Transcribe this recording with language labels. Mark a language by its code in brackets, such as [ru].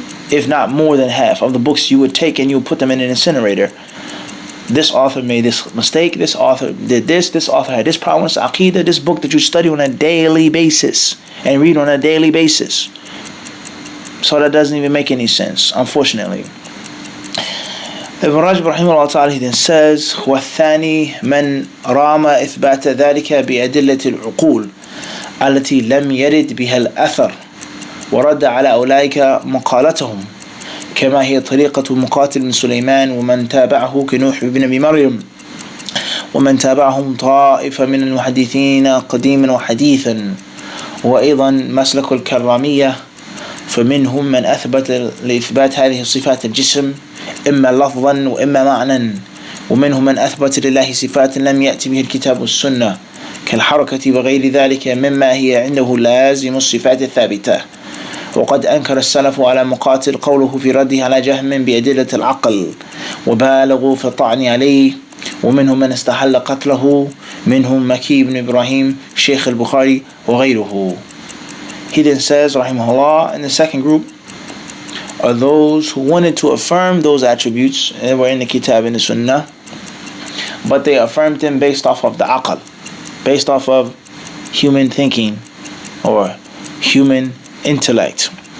[en] If not more than half of the books you would take and you would put them in an incinerator. This author made this mistake, this author did this author had this problem, this aqidah, this book that you study on a daily basis and read on a daily basis. So that doesn't even make any sense, unfortunately. [ar] Ibn Rajab rahimahullah ta'ala, [en] he then says, [ar] وَالثَّانِي مَنْ رَامَ إِثْبَاتَ ذَلِكَ بِأَدِلَّةِ الْعُقُولِ التي لم يرد بها الأثر ورد على أولئك مقالتهم كما هي طريقة مقاتل بن سليمان ومن تابعه كنوح بن أبي مريم ومن تابعهم طائفة من المحدثين قديما وحديثا وأيضا مسلك الكرامية فمنهم من أثبت لإثبات هذه الصفات الجسم إما لفظا وإما معنى ومنهم من أثبت لله صفات لم يأتي به الكتاب والسنة كالحركة وغير ذلك مما هي عنده لازم الصفات الثابتة وقد أنكر السلف على مقاتل قوله في رده على جهم بأدلة العقل وبالغوا في الطعن عليه ومنهم من استحل قتله منهم مكي بن إبراهيم شيخ البخاري وغيره. [en] He then says rahimahullah, in the second group are those who wanted to affirm those attributes that were in the Kitab and the Sunnah, but they affirmed them based off of the aql, based off of human thinking or human intellect,